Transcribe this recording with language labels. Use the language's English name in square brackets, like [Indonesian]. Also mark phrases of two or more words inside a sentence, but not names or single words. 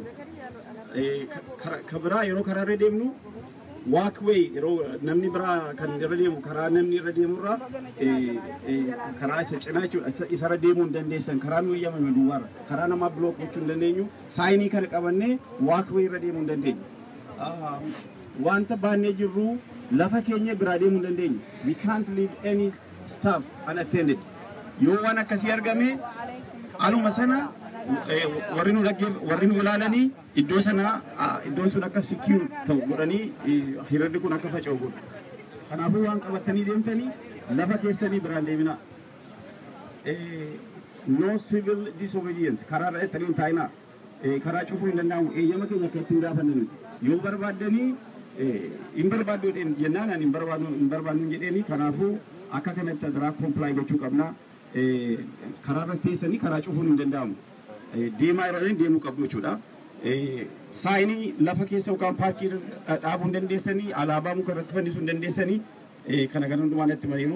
[Oromo] Kabiraa yeroo karaarra deemnu walkway yeroo namni biraa kan irra deemu karaa namni irra deemurraa karaa isa cinaa jechuudha isarra deemuu hin dandeessan karaa nu eeyyamame duwwaarra karaa namaa bilook gochuu hin dandeenyu saayinii kana qabannee walkway irra deemuu hin dandeenyu. Wanta baannee jirru lafa keenya biraa deemuu hin dandeenyu. [English] We can't leave any staff unattended. [Oromo] Yoo waan akkasii argame aluma sana warri nu ilaalanii iddoo sana iddoon sun akka secure ta'u godhanii hiriirri kun akka faca'u godhu. Kanaafuu waan qabatanii deemtanii lafa keessanii biraan deemina. [English] No civil disobedience [Oromo] karaa irra jettanii hin taa'inaa. Karaa cufuu hin danda'amu eeyyama keenya akka ittiin gaafannu. Yoo barbaaddanii hin barbaaddu jennaan ani hin barbaadnu jedheeni kanaafuu akka kanatti adaraa comply gochuu qabna. Karaa irra teessanii karaa cufuun hin danda'amu. Deemaa irra deemuu qabdu jechuudha. Saayinii lafa keessa yookaan paarkii dhaabuu hin dandeessanii alaabaa muka irratti fannisuu hin dandeessanii kana gara hundumaan itti mariiru.